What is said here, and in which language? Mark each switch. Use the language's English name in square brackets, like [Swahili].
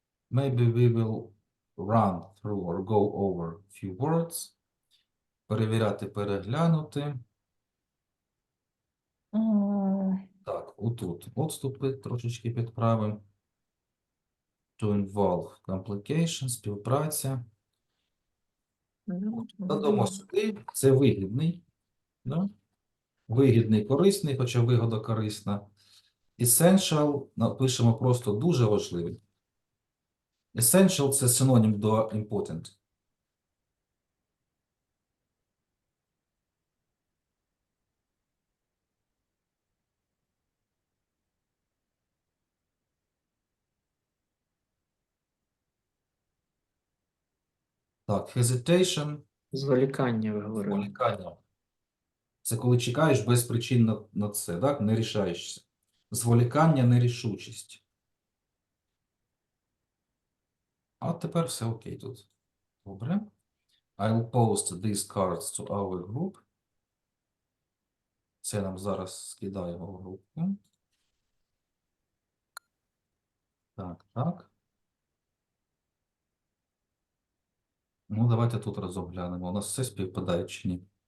[English] Maybe we will run through or go over a few words. [Ukrainian] Перевіряти, переглянути. Так, отут отступи трошечки підправимо. [English] To involve complications, [Ukrainian] співпраця. Додамо сюди. Це вигідний. Да? Вигідний, корисний, хоча вигода корисна. Essential напишемо просто дуже важливий. Essential – це синонім до important. Так, hesitation – Зволікання, ви говорили. зволікання. Це коли чекаєш без причин на це, так? Не рішаєшся. зволікання, нерішучість. А тепер все окей тут. Добре. [English] I'll post these cards to our group. [Ukrainian] Це нам зараз скидаємо в групу. Так, так. Ну, давайте тут розглянемо. У нас все співпадає чи ні?